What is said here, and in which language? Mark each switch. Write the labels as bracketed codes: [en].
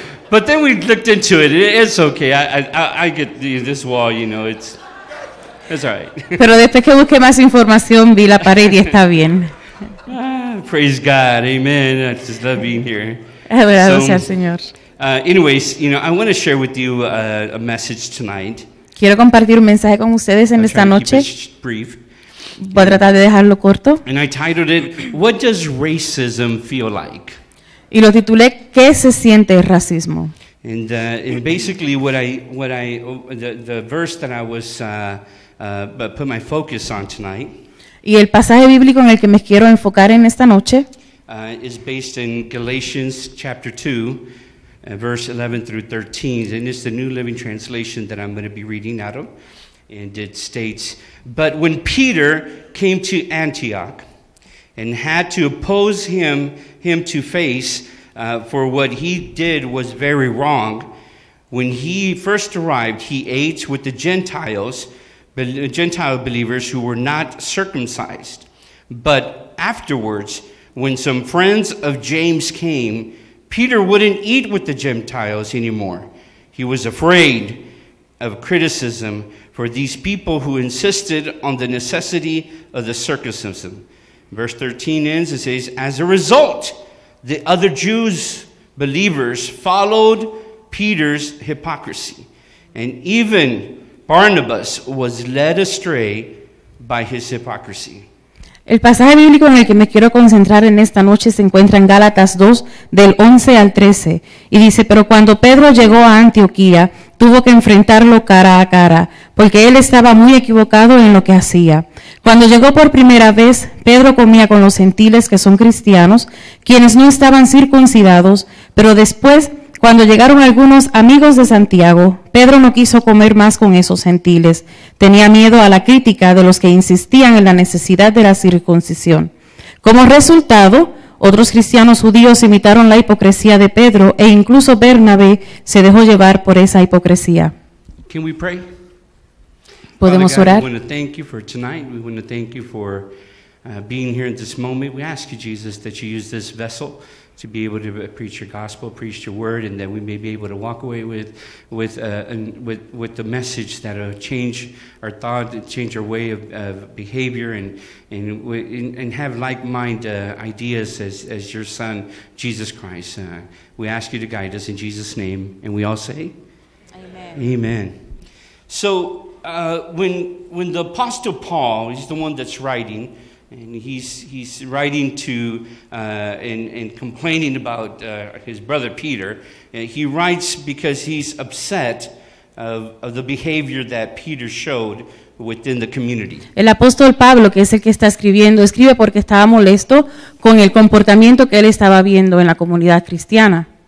[en] But then we looked into it. It's okay. I get this wall, it's all right. [es] Pero después que busqué más información, vi la pared y está bien. [en] Praise God. Amen. I just love being here. [es] Adorado sea el Señor. [en] Anyways, I want to share with you a message tonight. [es] Quiero compartir un mensaje con ustedes en esta noche. [en] Brief. [es] Voy a tratar de dejarlo corto. [en] And I titled it, What Does Racism Feel Like? [es] Y lo titulé ¿Qué se siente el racismo? [en] And basically the verse that I was put my focus on tonight. [es] Y el pasaje bíblico en el que me quiero enfocar en esta noche [en] is based in Galatians chapter 2, verse 11 through 13, and it's the New Living Translation that I'm going to be reading out of. And it states, But when Peter came to Antioch and had to oppose him to face, for what he did was very wrong, when he first arrived, he ate with the Gentile believers who were not circumcised. But afterwards, when some friends of James came, Peter wouldn't eat with the Gentiles anymore. He was afraid of criticism for these people who insisted on the necessity of the circumcision. Verse 13 ends, it says, As a result, the other Jews, believers, followed Peter's hypocrisy. And even Barnabas was led astray by his hypocrisy. [es] El pasaje bíblico en el que me quiero concentrar en esta noche se encuentra en Gálatas 2, del 11 al 13, y dice, pero cuando Pedro llegó a Antioquía, tuvo que enfrentarlo cara a cara, porque él estaba muy equivocado en lo que hacía. Cuando llegó por primera vez, Pedro comía con los gentiles que son cristianos, quienes no estaban circuncidados, pero después, cuando llegaron algunos amigos de Santiago, Pedro no quiso comer más con esos gentiles. Tenía miedo a la crítica de los que insistían en la necesidad de la circuncisión. Como resultado, otros cristianos judíos imitaron la hipocresía de Pedro e incluso Bernabé se dejó llevar por esa hipocresía. [en] Can we pray? [es] ¿Podemos orar? [en] We want to thank you for tonight. We want to thank you for being here at this moment. We ask you, Jesus, that you use this vessel to be able to preach your gospel, preach your word, and that we may be able to walk away with the message that will change our thought, change our way of behavior, and have like-mind ideas as your Son, Jesus Christ. We ask you to guide us in Jesus' name, and we all say, Amen. Amen. So when the Apostle Paul, he's the one that's writing, and he's writing to and complaining about his brother Peter. He writes because he's upset of the behavior that Peter showed within the community. [es] El apóstol Pablo, que es el que está escribiendo, escribe porque estaba molesto con el comportamiento que él estaba viendo en la comunidad cristiana.